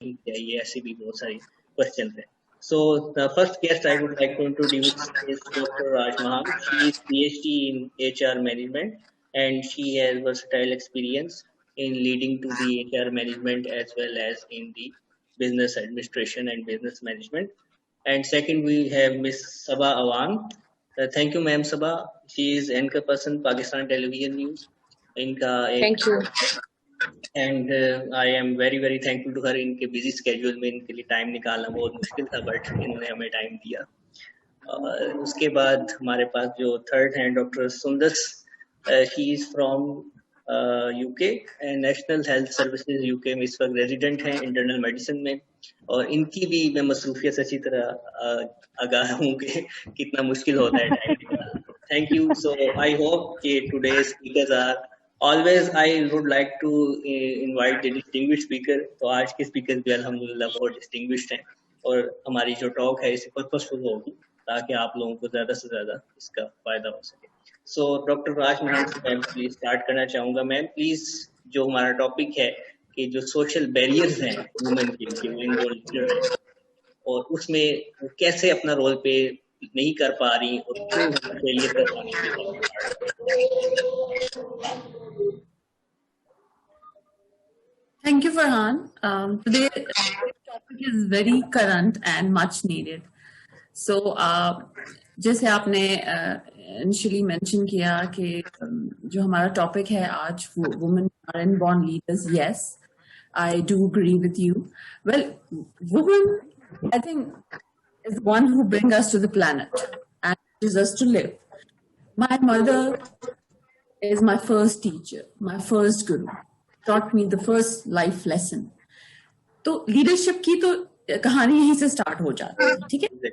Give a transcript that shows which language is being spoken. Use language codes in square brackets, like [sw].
[ur] چاہیے, ایسی بھی بہت ساری کوشچن ہیں. [en] So the first guest I would like to introduce is Dr. Raj Maham. She is PhD in HR management and she has versatile experience in leading to the HR management as well as in the business administration and business management. And second we have Miss Sabah Awan. Thank you ma'am Sabah. She is anchor person Pakistan Television News. Thank you. And I am very very thankful to her. [ur] ان کے busy schedule میں ان کے لیے time نکالنا بہت مشکل تھا, but انہوں نے ہمیں ٹائم دیا. اس کے بعد ہمارے پاس جو تھرڈ ہیں ڈاکٹر سندس, [en] she is from UK, [ur] نیشنل ہیلتھ سروسز یو کے میں اس وقت ریزیڈنٹ ہیں انٹرنل میڈیسن میں, اور ان کی بھی میں مصروفیت سے اچھی طرح آگاہ ہوں کہ کتنا مشکل ہوتا ہے ٹائم نکالنا. [en] Thank you. So I hope کہ today speakers are always I would like to invite the distinguished speaker. [ur] تو آج کے اسپیکر بھی الحمدللہ بہت ڈسٹنگوشڈ ہیں, اور ہماری جو ٹاک ہے اسے پرپسفل ہوگی تاکہ آپ لوگوں کو زیادہ سے زیادہ اس کا فائدہ ہو سکے. سو ڈاکٹر راج مہان سے میں پلیز اسٹارٹ کرنا چاہوں گا. میم پلیز, جو ہمارا ٹاپک ہے کہ جو سوشل بیریئرز ہیں وومن کے لیے, وہ انوالوڈ ہیں, اور اس میں وہ کیسے اپنا رول پہ نہیں کر پا رہی اور کیوں فیلئر کر پا رہی. [en] Thank you, Farhan. Today's topic is very current and much needed. [ur] So, جیسے آپ نے initially mention کیا کہ جو ہمارا topic ہے آج, [en] women are born leaders. Yes, I do agree with you. Well, women, I think, is the one who bring us to the planet and teaches us to live. My mother is my first teacher, my first guru. Taught me the first life lesson. [ur] تو leadership کی تو کہانی یہیں سے start ہو جاتی ہے, ٹھیک ہے.